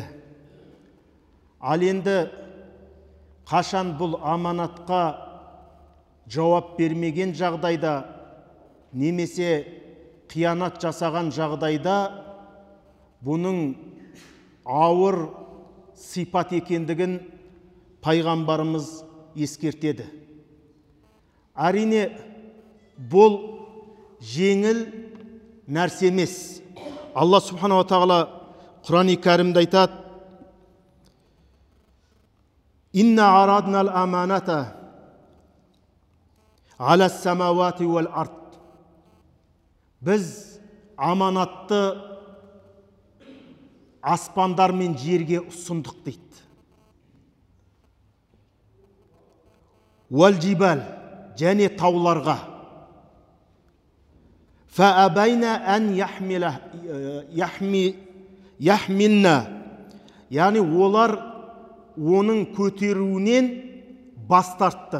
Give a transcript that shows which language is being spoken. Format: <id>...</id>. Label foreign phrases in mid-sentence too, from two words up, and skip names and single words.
<kk>Ал енді қашан бұл аманатқа жауап бермеген жағдайда, немесе қиянат жасаған жағдайда, бұның ауыр сипат екендігін пайғамбарымыз ескертеді. Әрине, бұл жеңіл нәрсе емес. Алла Субханала Тағала Құран-ы Кәрімде айтады:</kk> <ar>«إنا عرضنا الأمانة على السماوات والأرض».</ar> <kk>Біз аманатты аспандар мен жерге ұсындық дейді.</kk> <ar>والجبال,</ar> <kk>және тауларға.</kk> <ar>فأبين أن يحملنها,</ar> <kk>яғни олар оның көтеруінен бас тартты.</kk>